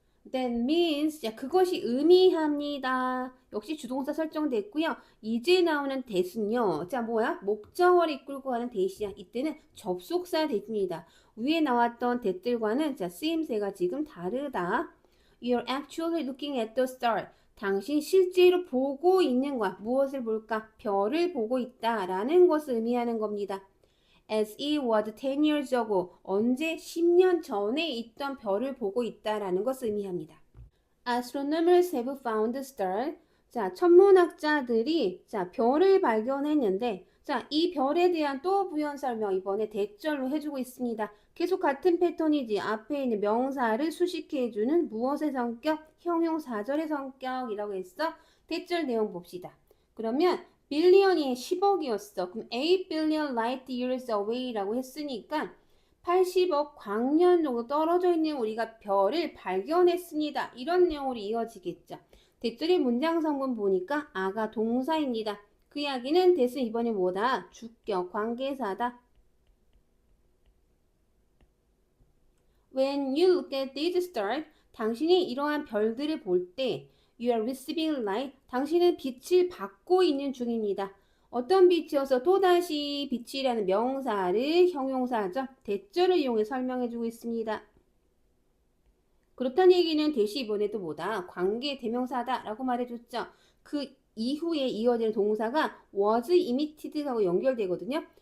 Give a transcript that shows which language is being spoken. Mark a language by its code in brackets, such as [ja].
[en] That means, [ko] 자, 그것이 의미합니다. 역시 주동사 설정됐고요. 이제 나오는 that은요. 자, 뭐야? 목적어를 이끌고 가는 that이야. 이때는 접속사 that입니다. 위에 나왔던 that들과는 자, 쓰임새가 지금 다르다. [en] You're actually looking at the star. [ko] 당신 실제로 보고 있는 거야. 무엇을 볼까? 별을 보고 있다라는 것을 의미하는 겁니다. [en] As it was 10 years ago. [ko] 언제? 10년 전에 있던 별을 보고 있다라는 것을 의미합니다. [en] Astronomers have found the star. [ko] 자, 천문학자들이 자, 별을 발견했는데 자, 이 별에 대한 또 부연 설명 이번에 대절로 해주고 있습니다. 계속 같은 패턴이지. 앞에 있는 명사를 수식해주는 무엇의 성격? 형용사절의 성격이라고 했어. 대절 내용 봅시다. 그러면 빌리언이 10억이었어. 그럼 [en] 8 billion light years away [ko] 라고 했으니까 80억 광년 정도 떨어져 있는 우리가 별을 발견했습니다. 이런 내용으로 이어지겠죠. 대절의 문장 성분 보니까 아가 동사입니다. 그 이야기는 대신 이번에 뭐다? 주격 관계사다. [en] When you look at these stars, [ko] 당신이 이러한 별들을 볼 때, [en] you are receiving light. [ko] 당신은 빛을 받고 있는 중입니다. 어떤 빛이어서 또다시 빛이라는 명사를 형용사죠. 대절을 이용해 설명해주고 있습니다. 그렇다는 얘기는 대시 이번에도 뭐다? 관계 대명사다라고 말해줬죠. 그 이후에 이어지는 동사가 [en] was emitted [ko] 하고 연결되거든요.